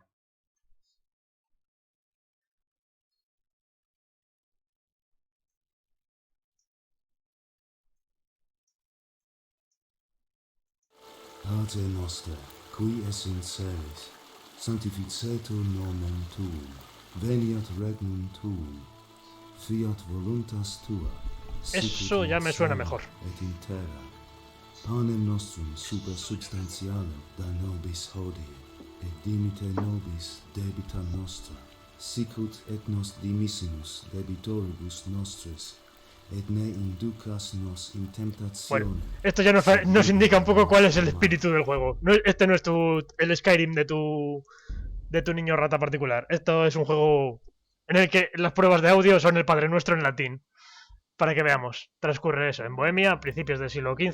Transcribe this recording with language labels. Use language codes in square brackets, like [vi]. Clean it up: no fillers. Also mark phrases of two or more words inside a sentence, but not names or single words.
[la] Pater noster, qui es in celis, sanctificetur nomen tuum, veniat regnum tuum, fiat voluntas tua. [es] Eso ya me suena mejor. [la] Et in terra, panem nostrum super substantialem da nobis hodie, et dimite nobis debita nostra, sicut et nos dimissimus debitoribus nostris, et ne inducas nos in tentationem. [es] Bueno, esto ya nos indica un poco cuál es el espíritu del juego. Este no es el Skyrim de tu niño rata particular. Esto es un juego en el que las pruebas de audio son el Padre Nuestro en latín. Para que veamos, transcurre eso en Bohemia, a principios del siglo XV.